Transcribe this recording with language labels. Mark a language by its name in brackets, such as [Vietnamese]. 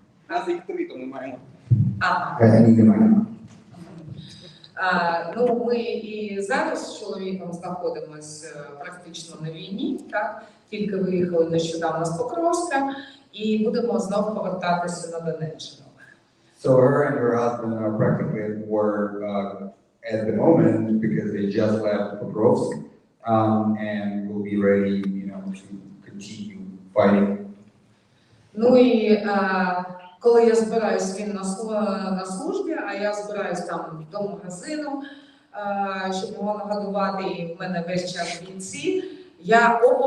[Ukrainian] Нас їх 3, то ми маємо. Ага. And немає. Ну, ми і зараз з чоловіком знаходимося практично на війні, так? Тільки виїхали нещодавно з Покровська і будемо знову повертатися на Донеччину. [English] So her and her husband are practically at war at the moment because they just left Pokrovsk and will be ready, you know, to continue fighting. [Ukrainian] Ну і коли я збираюсь, він на службі, а я збираюсь там до магазину, щоб його нагодувати, і в мене весь час бійці, я